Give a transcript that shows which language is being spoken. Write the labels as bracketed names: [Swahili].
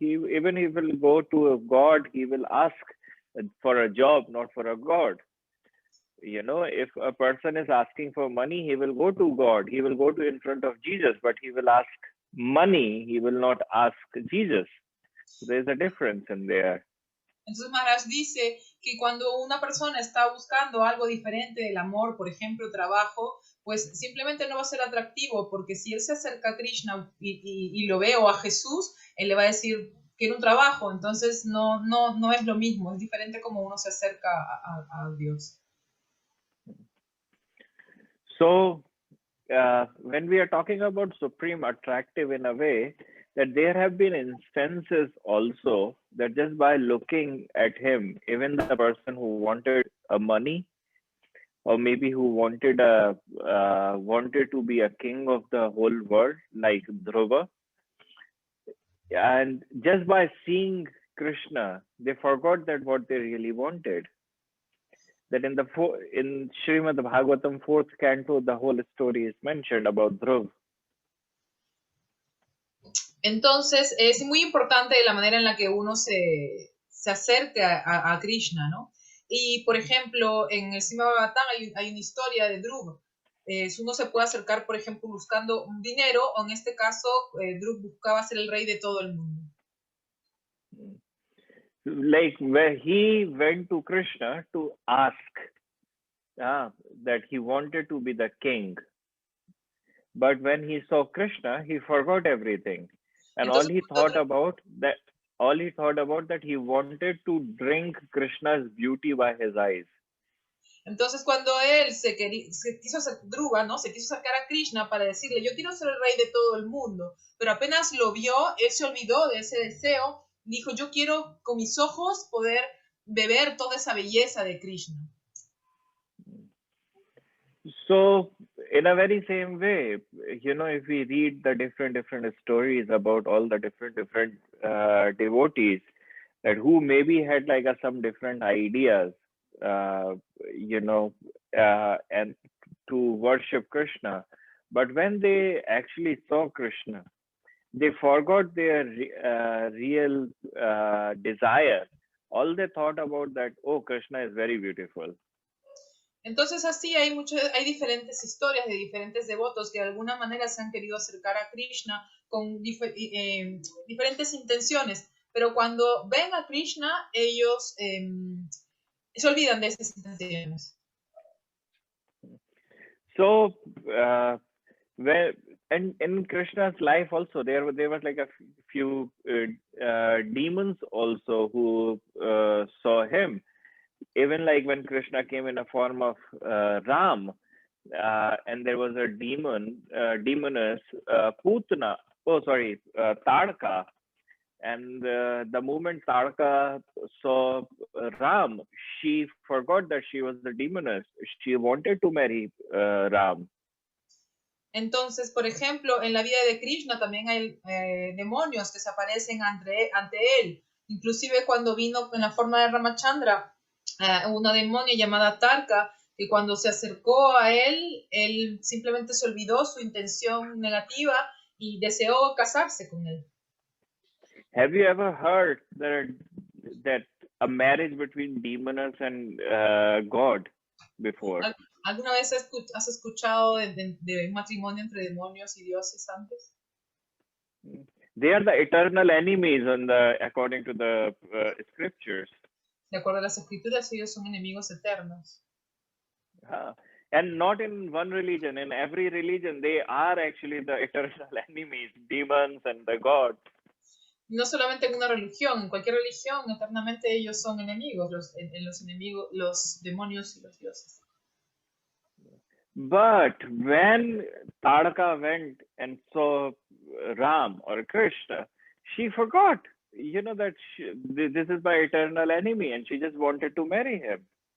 [English] Even if he will go to a God, he will ask for a job, not for a God. You know, if a person is asking for money, he will go to God. He will go to in front of Jesus, but he will ask money. He will not ask Jesus. So there's a difference in there. [Spanish] Entonces Maharaj dice que cuando una persona está buscando algo diferente del amor, por ejemplo, trabajo, pues simplemente no va a ser atractivo, porque si él se acerca a Krishna y lo ve o a Jesús, él le va a decir, quiero un trabajo. Entonces no es lo mismo, es diferente como uno se acerca a Dios. [English] So, when we are talking about supreme attractive in a way, that there have been instances also that just by looking at him, even the person who wanted a money, or maybe who wanted to be a king of the whole world, like Dhruva, and just by seeing Krishna, they forgot that what they really wanted. That in Srimad Bhagavatam 4th canto, the whole story is mentioned about Dhruv. [Spanish] Entonces, es muy importante la manera en la que uno se acerca a Krishna, ¿no? Y, por ejemplo, en el Srimad Bhagavatam hay una historia de Dhruv. Uno se puede acercar, por ejemplo, buscando un dinero, o en este caso, Dhruv buscaba ser el rey de todo el mundo. [English] Like where he went to Krishna to ask that he wanted to be the king. But when he saw Krishna, he forgot everything. And all he thought about that he wanted to drink Krishna's beauty by his eyes. [Spanish] Entonces cuando él se quiso hacer Dhruva, ¿no? Se quiso acercar a Krishna para decirle, yo quiero ser el rey de todo el mundo. Pero apenas lo vio, él se olvidó de ese deseo. Dijo, yo quiero con mis ojos poder beber toda esa belleza de Krishna. [English] So, in a very same way, you know, if we read the different stories about all the different devotees, that who maybe had like some different ideas, you know, and to worship Krishna, but when they actually saw Krishna, they forgot their real desire. All they thought about that, oh, Krishna is very beautiful. [Spanish] Entonces así hay diferentes historias de diferentes devotos que de alguna manera se han querido acercar a Krishna con diferentes intenciones, pero cuando ven a Krishna ellos se olvidan de esas intenciones. [English] So, where and in Krishna's life also there was like a few demons also who saw him. Even like when Krishna came in a form of Ram, and there was a demoness, Putana. Oh, sorry, Tadka. And the moment Tadka saw Ram, she forgot that she was the demoness. She wanted to marry Ram. [Spanish] Entonces, por ejemplo, en la vida de Krishna también hay demonios que se aparecen ante él. Inclusive cuando vino en la forma de Ramachandra, una demonia llamada Tarka, que cuando se acercó a él simplemente se olvidó su intención negativa y deseó casarse con él. [English] Have you ever heard that a marriage between demoness and God before? [Spanish] ¿Alguna vez has escuchado de un matrimonio entre demonios y dioses antes? [English] They are the eternal enemies according to the scriptures. [Spanish] De acuerdo a las escrituras, ellos son enemigos eternos. [English] And not in one religion, in every religion, they are actually the eternal enemies, demons and the gods. [Spanish] No solamente en una religión, en cualquier religión, eternamente ellos son enemigos, los demonios y los dioses. [English] But when Tadka went and saw Ram or Krishna, she forgot, that this is my eternal enemy, and she just wanted to marry him.